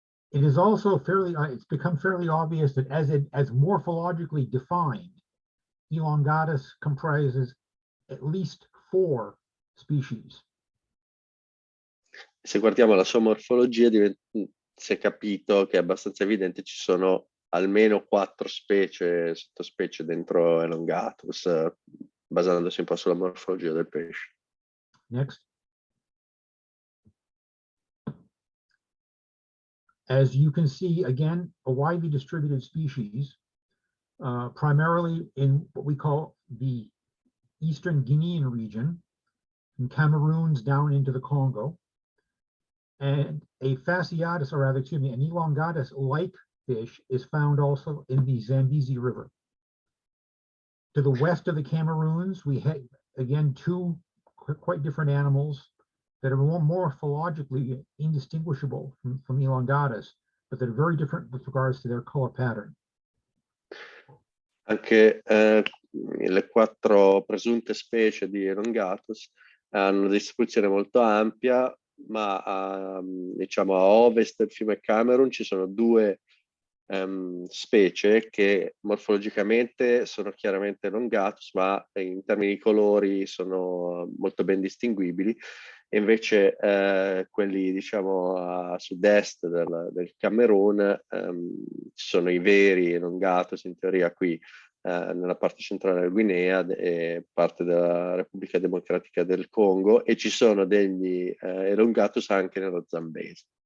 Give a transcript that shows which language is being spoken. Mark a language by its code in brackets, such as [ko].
[en] It is also fairly, it's become fairly obvious that as morphologically defined, Elongatus comprises at least 4 species. [it] Se guardiamo la sua morfologia, si è capito che è abbastanza evidente, ci sono almeno 4 specie, sottospecie dentro Elongatus, basandosi un po' sulla morfologia del pesce. [en] Next. As you can see, again, a widely distributed species, primarily in what we call the Eastern Ghanaian region, from Cameroons down into the Congo. And a fasciatus, or rather, excuse me, an Elongatus-like fish is found also in the Zambezi River. To the west of the Cameroons, we had, again, 2 quite different animals that are more morphologically indistinguishable from Elongatus, but they're very different with regards to their color pattern. [it] Anche le 4 presunte specie di Elongatus hanno una distribuzione molto ampia, ma diciamo a ovest del fiume Camerun ci sono 2 specie che morfologicamente sono chiaramente Elongatus, ma in termini di colori sono molto ben distinguibili, e invece quelli diciamo a sud-est del Camerun ci sono i veri Elongatus, in teoria qui nella parte centrale della Guinea e parte della Repubblica Democratica del Congo, e ci sono degli Elongatus anche nello Zambese.